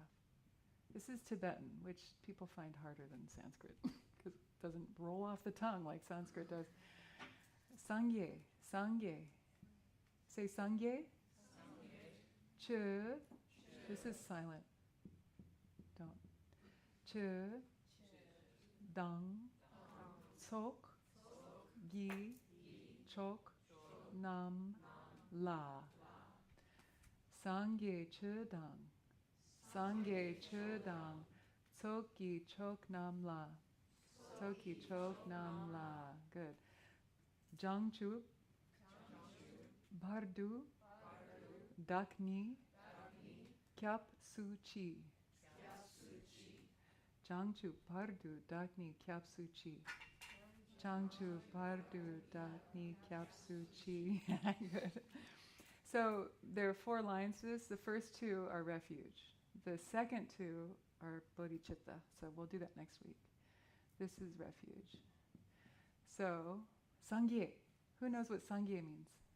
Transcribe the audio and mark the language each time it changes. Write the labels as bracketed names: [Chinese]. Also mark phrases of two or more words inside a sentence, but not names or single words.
[English] This is Tibetan, which people find harder than Sanskrit because it doesn't roll off the tongue like Sanskrit does. Sangye, Sangye. Say Sangye. Ch. This is silent. Don't. Ch. Dang. [Tibetan] ཚོགས། ཀྱི། མཆོག. རྣམས། ལ. སངས་རྒྱས་ཆོས་དང་། སངས་རྒྱས་ཆོས་དང་། ཚོགས་ཀྱི་མཆོག་རྣམས་ལ། ཚོགས་ཀྱི་མཆོག་རྣམས་ལ. Good. བྱང་ཆུབ། བར་དུ། བདག་ནི། སྐྱབས་སུ་མཆི. བྱང་ཆུབ་བར་དུ། བདག་ནི། སྐྱབས་སུ་མཆི. བྱང་ཆུབ་བར་དུ། བདག་ནི། སྐྱབས་སུ་མཆི. [English] Good. So there are 4 lines to this. The first 2 are refuge. The second 2 are bodhicitta. So we'll do that next week. This is refuge. So, Sangye. Who knows what Sangye means?